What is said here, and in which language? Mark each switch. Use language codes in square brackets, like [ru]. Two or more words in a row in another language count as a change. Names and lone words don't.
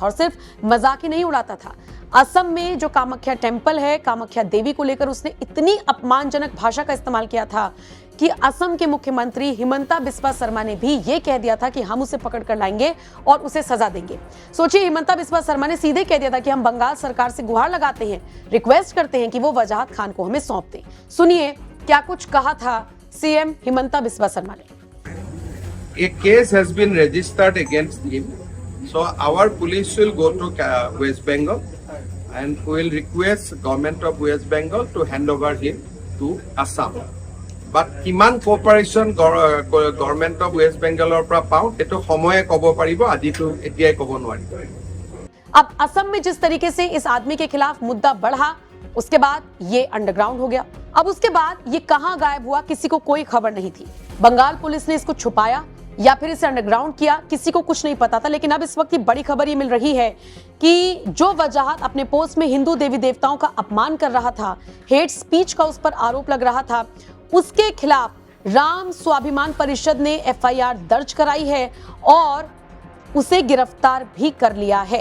[hi] और सिर्फ मजाक ही नहीं उड़ाता था, असम में जो कामाख्या टेम्पल है, कामाख्या देवी को लेकर उसने इतनी अपमानजनक भाषा का इस्तेमाल किया था कि असम के मुख्यमंत्री हिमंता बिस्वा शर्मा ने भी ये कह दिया था कि हम उसे पकड़ कर लाएंगे और उसे सजा देंगे। सोचिए, हिमंता बिस्वा शर्मा ने सीधे कह दिया था कि हम बंगाल सरकार से गुहार लगाते हैं, रिक्वेस्ट करते हैं कि वो वजाहत खान को हमें सौंप दें। सुनिए क्या कुछ कहा था सीएम हिमंता बिस्वा शर्मा ने। [en] A case has been registered against him, so our police will go to West Bengal and will request government of West Bengal to hand over him to Assam. [as] But kiman [en] cooperation government of West Bengal [as] পৰা পাওঁ এটো সময়ে কব পাৰিব, আজিটো এতিয়াই কব নোৱাৰিব। [hi] अब असम में जिस तरीके से इस आदमी के खिलाफ मुद्दा बढ़ा, उसके बाद ये अंडरग्राउंड हो गया। अब उसके बाद ये कहां गायब हुआ किसी को कोई खबर नहीं थी। बंगाल पुलिस ने इसको छुपाया या फिर इसे अंडरग्राउंड किया, किसी को कुछ नहीं पता था। लेकिन अब इस वक्त की बड़ी खबर ये मिल रही है कि जो वजाहत अपने पोस्ट में हिंदू देवी देवताओं का अपमान कर रहा था, [en] hate speech [hi] का उस पर आरोप लग रहा था, उसके खिलाफ राम स्वाभिमान परिषद ने एफआईआर दर्ज कराई है और उसे गिरफ्तार भी कर लिया है।